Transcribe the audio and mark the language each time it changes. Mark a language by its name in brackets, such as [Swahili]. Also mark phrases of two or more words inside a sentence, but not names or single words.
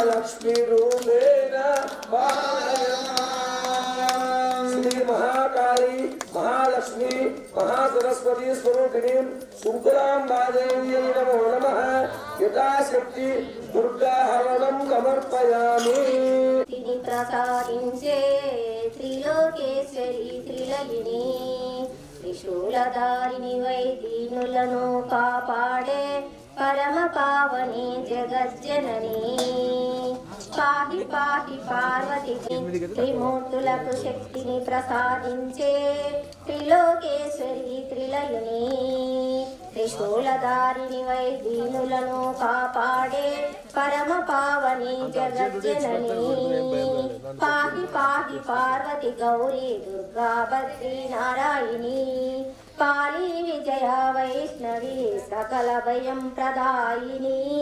[Sanskrit] लक्ष्मीरूपेण पालय मां श्री महाकाली महालक्ष्मी महासरस्वती स्वरूपिणीं शुक्लाम्बादेव्यै नमो नमः यथाशक्ति दुर्गाहरणं समर्पयामि [Telugu] ప్రసాదించే త్రిలోకేశ్వరి త్రిలయిని త్రిశూలధారిణి వై दीनुలను కాపాడే పరమ పావని జగజ్జనని పాహి పాహి పార్వతి త్రిమూర్తులకు శక్తిని ప్రసాదించే త్రిలోకేశ్వరి త్రిలయుని త్రిశూలధారిణి వై దీనులను కాపాడే పరమ పావని జగజ్జనని పాహి పాహి పార్వతి గౌరీ దుర్గా బద్రీ నారాయణి కాళీ విజయ వైష్ణవి సకల భయం ప్రదాయిని